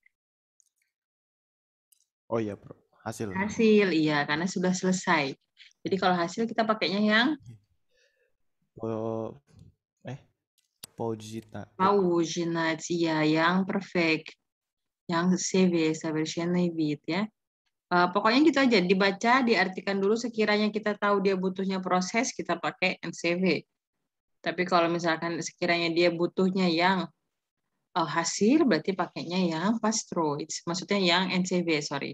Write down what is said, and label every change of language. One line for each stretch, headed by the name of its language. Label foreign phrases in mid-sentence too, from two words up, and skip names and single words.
Indonesian: Oh iya, bro. Hasil. Hasil, iya, karena sudah selesai. Jadi kalau hasil kita pakainya yang Paujinat, iya, yang perfect. Yang CV,
Russian: совершенный вид,
Indonesian: ya. Pokoknya gitu aja, dibaca, diartikan dulu sekiranya kita tahu dia butuhnya proses, kita pakai NCV. Tapi kalau misalkan sekiranya dia butuhnya yang hasil, berarti pakainya yang pastro. Maksudnya yang NCV, sorry.